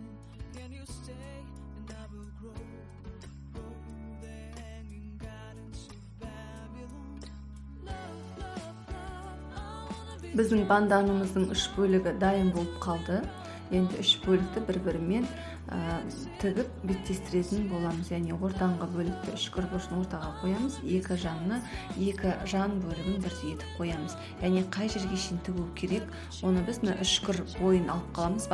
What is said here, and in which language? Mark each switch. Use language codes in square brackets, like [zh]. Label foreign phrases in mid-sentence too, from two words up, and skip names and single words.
[en] Can you stay and I will grow the hanging gardens of Babylon. Love, love, love, I wanna be. [kk] Біздің банданымыздың 3 бөлігі дайын болып қалды. Енді 3 бөлікті бір-бірімен тігіп беттестіретін боламыз. Яғни ортаңғы бөлікті үшкір бұрышын ортаға қоямыз, екі жанны екі жан бөлігін бірдей етіп қоямыз. Яғни қай жерге шейін тігу керек, оны біз үшкір бойын алып қаламыз.